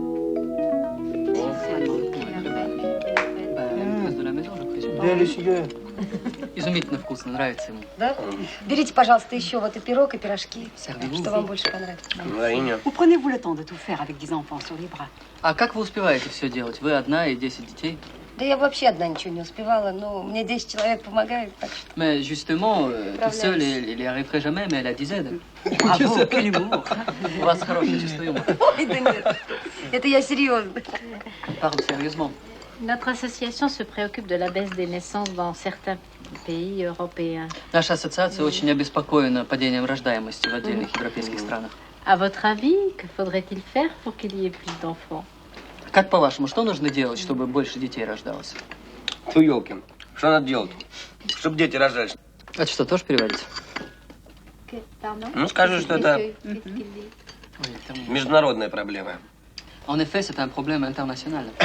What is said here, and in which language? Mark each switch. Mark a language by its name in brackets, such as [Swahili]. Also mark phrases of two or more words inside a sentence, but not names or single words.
[French] Bien les cigares. [Russian] Изумительно вкусно, нравится ему. Да? Берите, пожалуйста, еще вот и пирог, и пирожки. Что вам больше понравится? [French] Vous prenez-vous le temps de tout faire avec 10 enfants sur les bras? [Russian] А как вы успеваете все делать? Вы одна и 10 детей? Да я вообще одна ничего не успевала, но мне 10 человек помогают, так что... [French] Mais justement, tout seul, il y arriverait jamais, mais elle a 10 aides. Bravo, quel humour! [Russian] У вас хорошее чувство юмора. Ой, да нет, это я серьезно. [French] Parle sérieusement. Notre association se préoccupe de la baisse des naissances dans certains pays européens. [Russian] Наша ассоциация очень обеспокоена падением рождаемости в отдельных европейских странах. [French] À votre avis, que faudrait-il faire pour qu'il y ait plus d'enfants? [Russian] Как по-вашему, что нужно делать, чтобы больше детей рождалось? Ну, елки, что надо делать, чтобы дети рождались? Это что, тоже переводить? Ну, скажи, что это международная проблема. [French] En effet, c'est un problème international.